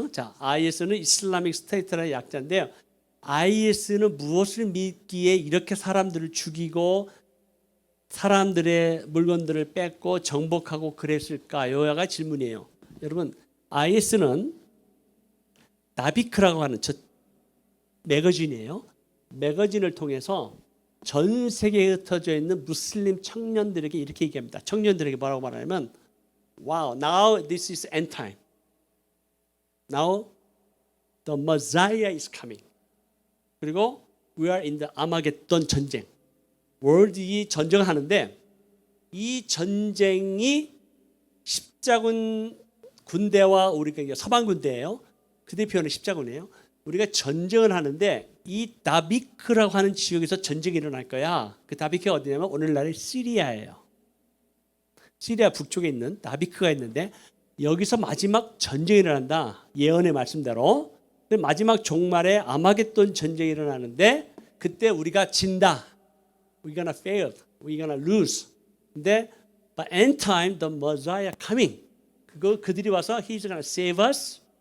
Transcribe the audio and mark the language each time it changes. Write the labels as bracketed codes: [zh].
[ko] 자, IS는 이슬라믹 스테이트라는 약자인데요. IS는 무엇을 믿기에 이렇게 사람들을 죽이고 사람들의 물건들을 뺏고 정복하고 그랬을까요가 질문이에요. 여러분, IS는 나비크라고 하는 저 매거진이에요. 매거진을 통해서 전 세계에 흩어져 있는 무슬림 청년들에게 이렇게 얘기합니다. 청년들에게 뭐라고 말하냐면, [en] Wow, now this is end time. Now the Messiah is coming. [ko] 그리고 [en] we are in the [ko] 아마겟돈 전쟁. 월드이 전쟁을 하는데 이 전쟁이 십자군 군대와 우리가 서방 군대예요. 그 대표는 십자군이에요. 우리가 전쟁을 하는데 이 다비크라고 하는 지역에서 전쟁이 일어날 거야. 그 다비크가 어디냐면 오늘날의 시리아예요. 시리아 북쪽에 있는 다비크가 있는데 여기서 마지막 전쟁이 일어난다. 예언의 말씀대로. 근데 마지막 종말에 아마겟돈 전쟁이 일어나는데 그때 우리가 진다. [en] We're gonna fail. We're gonna lose. [ko] 근데 [en] by end time the Messiah coming. [ko] 그들이 와서 [en] He's gonna save us.